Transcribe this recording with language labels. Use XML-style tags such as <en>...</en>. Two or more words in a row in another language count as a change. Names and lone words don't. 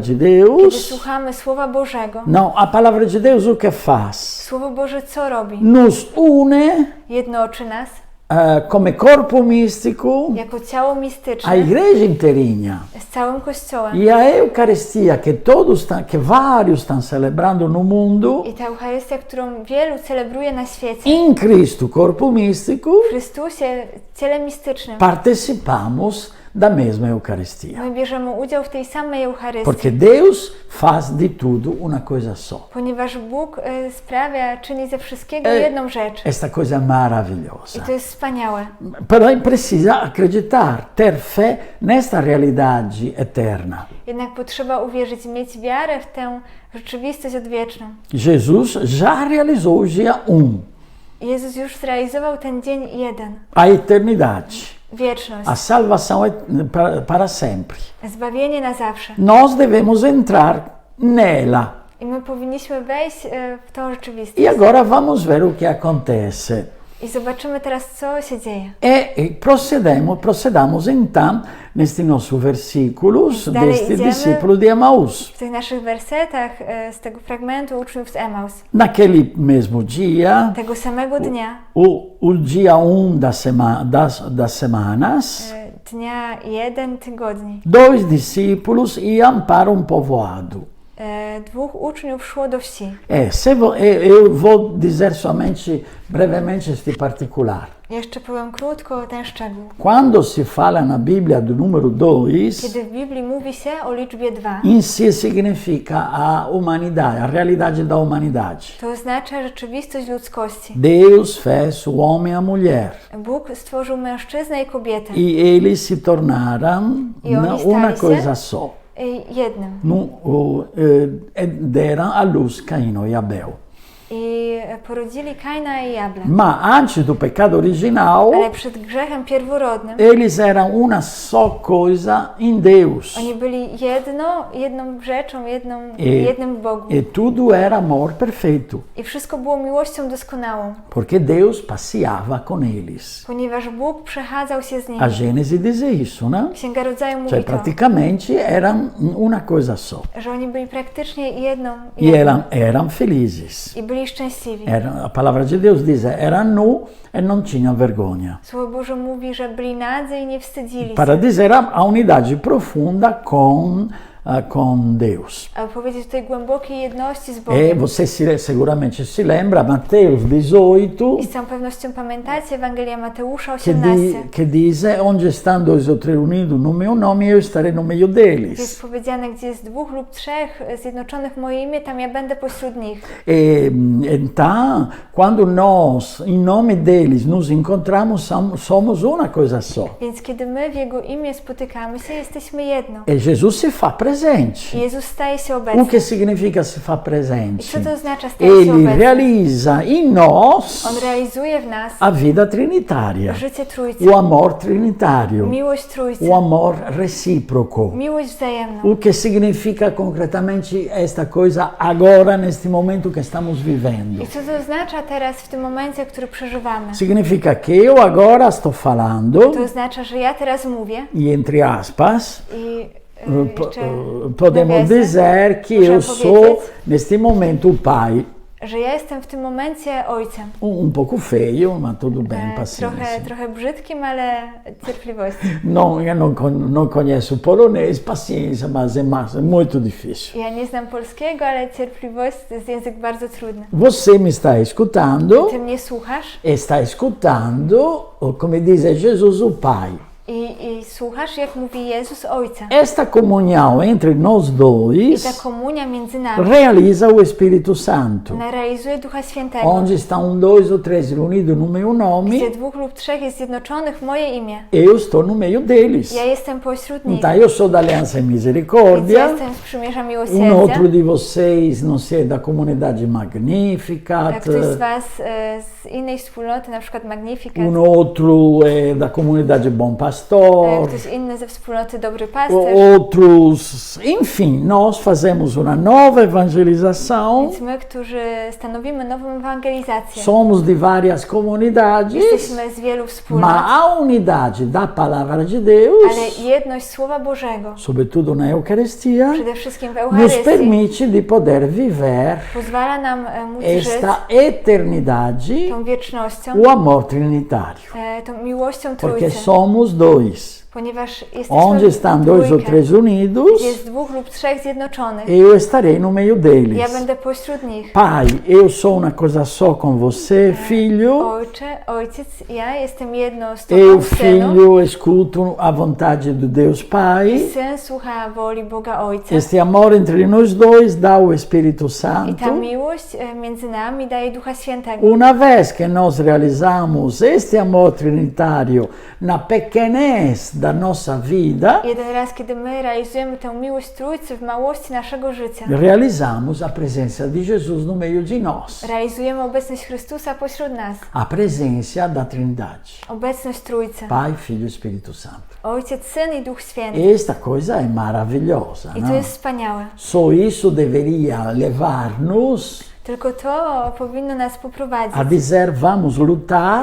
<pl>kiedy</pl> <pt>Deus,</pt> <pl>słuchamy Słowa Bożego,</pl> <pt>não, a palavra de Deus o que faz?</pt> <pl>Słowo Boże co robi?</pl> <pt>Nos une</pt> <pl>Jednoczy nas</pl> <pt>como corpo místico</pt> <pl>jako ciało</pl> <pt>a</pt> <pl>mistyczne</pl> <pt>igreja inteirinha.</pt> <pl>z całym Kościołem.</pl> <pt>E a Eucaristia que vários estão celebrando no mundo,</pt> <pl>I ta Eucharystia, którą wielu celebruje na świecie,</pl> <pt>em Cristo, corpo místico,</pt> <pl>w Chrystusie, ciele mistycznym,</pl> <pt>participamos da mesma Eucaristia.</pt> <pl>my bierzemy udział w tej samej Eucharystii,</pl> <pt>Porque Deus faz de tudo uma coisa só.</pt> <pl>ponieważ Bóg czyni ze wszystkiego jedną rzecz.</pl> <pt>Esta coisa</pt> <pl>I</pl> <pt>maravilhosa.</pt> <pl>to jest wspaniałe.</pl> <pt>Pero precisa acreditar, ter fé nesta realidade eterna.</pt> <pl>Jednak potrzeba uwierzyć, mieć wiarę w tę rzeczywistość odwieczną.</pl> <pt>Jesus já realizou o dia 1,</pt> <pl>Jezus już zrealizował ten dzień 1,</pl> <pt>a eternidade,</pt> <pl>wieczność,</pl> <pt>a salvação para sempre.</pt> <pl>zbawienie na zawsze.</pl> <pt>Nós devemos entrar nela.</pt> <pl>I my powinniśmy wejść w tą rzeczywistość.</pl> <pt>E agora vamos ver o que acontece.</pt> <pl>I zobaczymy teraz, co się dzieje.</pl> <pt>Procedamos então neste nosso versículos</pt> <pl>Dalej</pl> <pt>deste</pt> <pl>idziemy.</pl> <pt>discípulo de Emaús.</pt> <pl>W tych naszych wersetach z tego fragmentu uczniów z Emaus,</pl> <pt>Naquele mesmo dia,</pt> <pl>tego samego dnia,</pl> <pt>o dia 1 das semanas,</pt> <pl>dnia 1 tygodni.</pl> <pt>2 discípulos iam para um povoado.</pt> <pl>2 uczniów szło do wsi.</pl> <pt>Eu vou dizer somente brevemente este particular.</pt> <pl>Jeszcze powiem krótko ten szczegół.</pl> <pt>Quando se fala na Bíblia do número 2,</pt> <pl>Kiedy w Biblii mówi się o liczbie 2,</pl> <pt>em si significa a humanidade, a realidade da humanidade.</pt> <pl>to oznacza rzeczywistość ludzkości.</pl> <pt>Deus fez o homem e a mulher.</pt> <pl>Bóg stworzył mężczyznę i kobietę.</pl> <pt>E eles se tornaram uma coisa só.</pt> <pl>Jednym.</pl> <pt>Deram à luz Caino e Abel.</pt> <pl>I porodzili Kaina i Abla.</pl> <pt>Ma antes do pecado original,</pt> <pl>Ale przed grzechem pierworodnym</pl> <pt>eles eram uma só coisa em Deus.</pt> <pl>oni byli jedną rzeczą, jednym w Bogu.</pl> <pt>E tudo era amor perfeito.</pt> <pl>I wszystko było miłością doskonałą.</pl> <pt>Porque Deus passeava com eles.</pt> <pl>Ponieważ Bóg przechadzał się z nimi.</pl> <pt>A Gênesis diz isso, né?</pt> <pl>Księga Rodzaju mówi</pl> <pt>Cioè,</pt> <pl>to,</pl> <pt>praticamente eram uma coisa só.</pt> <pl>że oni byli praktycznie jedną.</pl> <pt>E eram felizes.</pt> <pl>I byli szczęśliwi.</pl> <pt>A palavra de Deus diz, eram nu e não tinham vergonha.</pt> <pl>Słowo Boże mówi, że byli nadzy i nie wstydzili</pl> <pt>Para</pt> <pl>się.</pl> <pt>dizer a unidade profunda com Deus.</pt> <pl>Aby powiedzieć tutaj głębokiej jedności z</pl> <pt>E</pt> <pl>Bogiem.</pl> <pt>você seguramente se lembra, Mateus 18,</pt> <pl>I z całą pewnością pamiętacie Ewangelia Mateusza</pl> <pt>que</pt> <pl>18.</pl> <pt>diz, onde estão dois ou três unidos no meu nome, eu estarei no meio</pt> <pl>Gdzie</pl> <pt>deles.</pt> <pl>jest powiedziane, gdzie jest 2 lub 3 zjednoczonych w moje imię, tam ja będę pośród nich.</pl> <pt>Então, quando nós, em nome deles, nos encontramos, somos uma coisa só.</pt> <pl>Więc kiedy my w Jego imię spotykamy się, jesteśmy jedno.</pl> <pt>E Jesus se faz presente.</pt> <pl>I Jezus staje się</pl> <pt>O</pt> <pl>obecny.</pl> <pt>que significa se faz</pt> <pl>I</pl> <pt>presente?</pt> <pl>co to oznacza staje się</pl> <pt>Ele</pt> <pl>obecny?</pl> <pt>realiza em</pt> <pl>On</pl> <pt>nós</pt> <pl>realizuje w nas</pl> <pt>a vida trinitária,</pt> <pl>życie Trójcy,</pl> <pt>o amor trinitário,</pt> <pl>miłość Trójcy,</pl> <pt>o amor recíproco.</pt> <pl>miłość wzajemną.</pl> <pt>O que significa concretamente esta coisa agora, neste momento que estamos vivendo?</pt> <pl>I co to oznacza teraz w tym momencie, który przeżywamy?</pl> <pt>Significa que eu agora estou falando,</pt> <pl>To oznacza, że ja teraz mówię</pl> <pt>e entre aspas,</pt> <pl>i jeszcze</pl> <pt>podemos</pt> <pl>nawiasem,</pl> <pt>dizer que</pt> <pl>muszę</pl> <pt>eu sou,</pt> <pl>powiedzieć,</pl> <pt>neste momento, o pai.</pt> <pl>że ja jestem w tym momencie ojcem.</pl> <pt>Pouco feio, mas tudo bem, paciência.</pt> <pl>Trochę brzydkim, ale cierpliwości.</pl> <pt>Não, eu não conheço polonês, paciência, mas é muito difícil.</pt> <pl>Ja nie znam polskiego, ale cierpliwość to jest język bardzo trudny.</pl> <pt>Você me está escutando,</pt> <pl>Ty mnie słuchasz</pl> <pt>está escutando, como diz Jesus, o Pai.</pt> <pl>i słuchasz, jak mówi Jezus Ojca.</pl> <pt>Esta comunhão entre nós</pt> <pl>I</pl> <pt>dois</pt> <pl>ta komunia między nami,</pl> <pt>realiza o Espírito Santo.</pt> <pl>ona realizuje Ducha Świętego.</pl> <pt>Onde estão dois ou três reunidos no meu nome,</pt> <pl>Gdzie 2 lub 3 jest zjednoczonych w moje imię.</pl> <pt>eu estou no meio deles.</pt> <pl>Ja jestem pośród nich.</pl> <pt>Então, eu sou da Aliança</pt> <pl>Więc ja</pl> <pt>Misericórdia.</pt> <pl>jestem z Przymierza</pl> <pt>Outro</pt> <pl>Miłosierdzia.</pl> <pt>de vocês, não sei, da comunidade Magnífica.</pt> <pl>A ktoś z Was z innej wspólnoty, na przykład Magnificat.</pl> <pt>Outro da comunidade Bom Pastor.</pt> <pl>Ktoś inny ze wspólnoty Dobry Pasterz.</pl> <pt>Outros, enfim, nós fazemos uma nova evangelização.</pt> <pl>Więc my, którzy stanowimy nową ewangelizację,</pl> <pt>Somos de várias comunidades,</pt> <pl>jesteśmy z wielu wspólnot,</pl> <pt>mas a unidade da palavra de Deus,</pt> <pl>ale jedność Słowa Bożego,</pl> <pt>sobretudo na Eucaristia,</pt> <pl>przede wszystkim w</pl> <pt>nos</pt> <pl>Eucharystii,</pl> <pt>permite de poder viver</pt> <pl>pozwala nam móc żyć</pl> <pt>esta eternidade,</pt> <pl>tą wiecznością,</pl> <pt>o amor trinitário.</pt> <pl>tą miłością</pl> <pt>Porque</pt> <pl>Trójcy,</pl> <pt>somos dois.</pt> <pl>ponieważ jesteśmy</pl> <pt>Onde estão dois ou</pt> <pl>trójkę,</pl> <pt>três unidos,</pt> <pl>jest 2 lub 3 zjednoczonych.</pl> <pt>eu estarei no meio deles.</pt> <pl>Ja będę pośród nich.</pl> <pt>Pai, eu sou uma coisa só com você, filho.</pt> <pl>Ojciec, ja jestem jedno z</pl> <pt>Eu,</pt> <pl>Tobą, Synu.</pl> <pt>filho, escuto a vontade de Deus Pai.</pt> <pl>Syn słucha woli Boga Ojca.</pl> <pt>Este amor entre nós dois dá o Espírito</pt> <pl>I</pl> <pt>Santo.</pt> <pl>ta miłość między nami daje Ducha Świętego.</pl> <pt>Uma vez que nós realizamos este amor trinitário na pequenez da nossa vida,</pt> <pl>Jeden raz, kiedy my realizujemy tę miłość Trójcy w małości naszego życia,</pl> <pt>realizamos a presença de Jesus no meio de nós.</pt> <pl>realizujemy obecność Chrystusa pośród nas.</pl> <pt>A presença da Trindade.</pt> <pl>Obecność Trójcy.</pl> <pt>Pai, Filho e Espírito Santo.</pt> <pl>Ojciec, Syn i Duch Święty.</pl> <pt>Esta coisa é maravilhosa,</pt> <pl>I to</pl> <pt>não?</pt> <pl>jest wspaniałe.</pl> <pt>Só isso deveria levar-nos</pt> <pl>Tylko to powinno nas</pl> <pt>a</pt> <pl>poprowadzić,</pl> <pt>dizer vamos lutar,</pt>